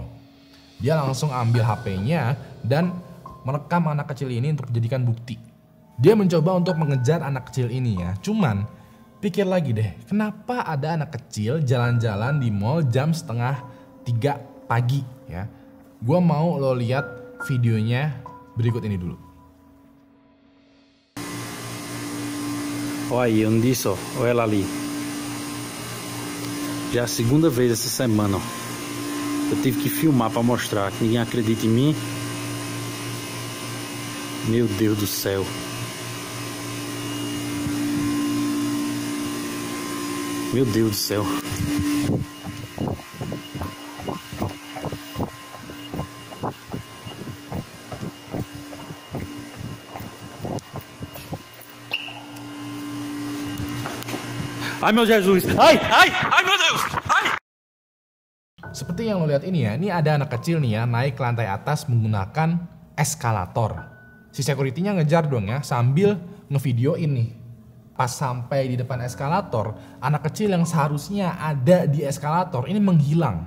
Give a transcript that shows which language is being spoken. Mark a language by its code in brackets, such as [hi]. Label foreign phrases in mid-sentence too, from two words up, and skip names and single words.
[id] Dia langsung ambil HP-nya dan merekam anak kecil ini untuk dijadikan bukti. Dia mencoba untuk mengejar anak kecil ini ya. Cuman pikir lagi deh, kenapa ada anak kecil jalan-jalan di mall jam 2:30 pagi ya. Gua mau lo lihat videonya berikut ini dulu. [pt] Olha aí, eu não disse, ó, olha ela ali. Já é a segunda vez essa semana, ó. Eu tive que filmar para mostrar, que ninguém acredita em mim. Meu Deus do céu. Meu Deus do céu. Ai meu Jesus. Ai meu Deus. Ai. [id] Seperti yang lo lihat ini ya, ini ada anak kecil nih ya naik ke lantai atas menggunakan eskalator. Si security-nya ngejar dong ya sambil ngevideoin nih. Pas sampai di depan eskalator, anak kecil yang seharusnya ada di eskalator ini menghilang.